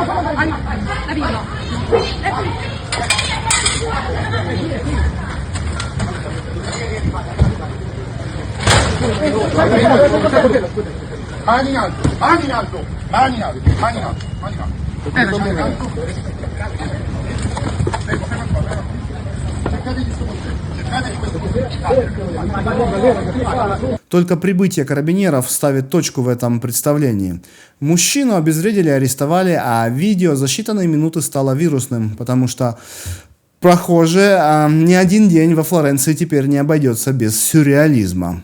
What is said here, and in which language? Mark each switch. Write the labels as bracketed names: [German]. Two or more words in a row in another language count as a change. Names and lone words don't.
[Italian] Alma, la via no. Mani in alto, mani in alto, mani in alto, mani in alto, mani in alto. [Russian] Только прибытие карабинеров ставит точку в этом представлении. Мужчину обезвредили и арестовали, а видео за считанные минуты стало вирусным, потому что похоже, ни один день во Флоренции теперь не обойдется без сюрреализма.